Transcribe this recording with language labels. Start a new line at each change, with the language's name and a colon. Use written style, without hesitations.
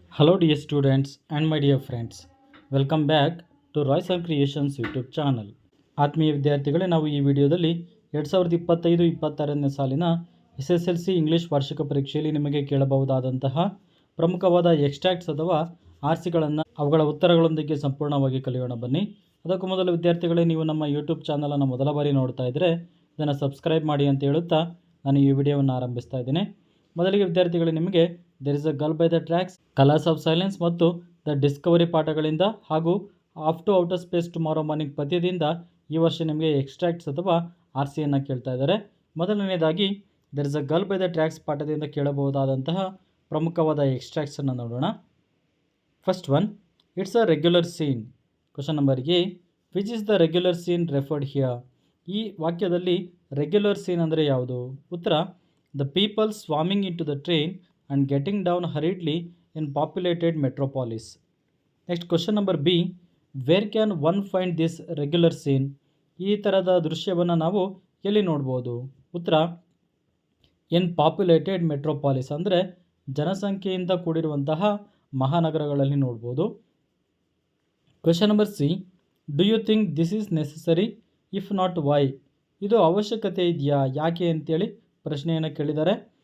English: Hello dear students and my dear friends. Welcome back to Royce and Creations YouTube channel.
Kannada: ಆತ್ಮೀಯ ವಿದ್ಯಾರ್ಥಿಗಳೇ, ನಾವು ಈ ವಿಡಿಯೋದಲ್ಲಿ 2025-26ನೇ ಸಾಲಿನ SSLC ಇಂಗ್ಲಿಷ್ ವಾರ್ಷಿಕ ಪರೀಕ್ಷೆಯಲ್ಲಿ ನಿಮಗೆ ಕೇಳಬಹುದಾದಂತಹ ಪ್ರಮುಖವಾದ ಎಕ್ಸ್ಟ್ರಾಕ್ಟ್ಸ್ ಅಥವಾ ಆರ್ಸಿಗಳನ್ನು ಅವುಗಳ ಉತ್ತರಗಳೊಂದಿಗೆ ಸಂಪೂರ್ಣವಾಗಿ ಕಲಿಯೋಣ ಬನ್ನಿ. ಅದಕ್ಕೂ ಮೊದಲು ವಿದ್ಯಾರ್ಥಿಗಳೇ, ನೀವು ನಮ್ಮ ಯೂಟ್ಯೂಬ್ ಚಾನಲನ್ನು ಮೊದಲ ಬಾರಿ ನೋಡ್ತಾ ಇದ್ದರೆ ಇದನ್ನು ಸಬ್ಸ್ಕ್ರೈಬ್ ಮಾಡಿ ಅಂತ ಹೇಳುತ್ತಾ ನಾನು ಈ ವಿಡಿಯೋವನ್ನು ಆರಂಭಿಸ್ತಾ ಇದ್ದೇನೆ. ಮೊದಲಿಗೆ ವಿದ್ಯಾರ್ಥಿಗಳೇ, ನಿಮಗೆ there is a girl by the tracks, colours of silence ಮತ್ತು ದ ಡಿಸ್ಕವರಿ ಪಾಠಗಳಿಂದ ಹಾಗೂ of to outer space tomorrow morning ಪದ್ಯದಿಂದ ಈ ವರ್ಷ ನಿಮಗೆ ಎಕ್ಸ್ಟ್ರಾಕ್ಟ್ಸ್ ಅಥವಾ ಆರ್ ಸಿಯನ್ನು ಕೇಳ್ತಾ ಇದ್ದಾರೆ. ಮೊದಲನೇದಾಗಿ there is a girl by the tracks ಪಾಠದಿಂದ ಕೇಳಬಹುದಾದಂತಹ ಪ್ರಮುಖವಾದ ಎಕ್ಸ್ಟ್ರಾಕ್ಟ್ಸನ್ನು ನೋಡೋಣ.
English: First one, it's a regular scene. Question number A, which is the regular scene referred here.
Kannada: ಈ ವಾಕ್ಯದಲ್ಲಿ ರೆಗ್ಯುಲರ್ ಸೀನ್ ಅಂದರೆ ಯಾವುದು? ಉತ್ತರ,
English: The people swarming into the train and getting down hurriedly in populated metropolis. Next, question number B, where can one find this regular scene?
Kannada: ಈ ಥರದ ದೃಶ್ಯವನ್ನು ನಾವು ಎಲ್ಲಿ ನೋಡ್ಬೋದು? ಉತ್ತರ,
English: in populated metropolis
Kannada: ಅಂದರೆ ಜನಸಂಖ್ಯೆಯಿಂದ ಕೂಡಿರುವಂತಹ ಮಹಾನಗರಗಳಲ್ಲಿ ನೋಡ್ಬೋದು.
English: Question number C, do you think this is necessary? If not why.
Kannada: ಇದು ಅವಶ್ಯಕತೆ ಇದೆಯಾ, ಯಾಕೆ ಅಂತೇಳಿ ಪ್ರಶ್ನೆಯನ್ನು ಕೇಳಿದ್ದಾರೆ.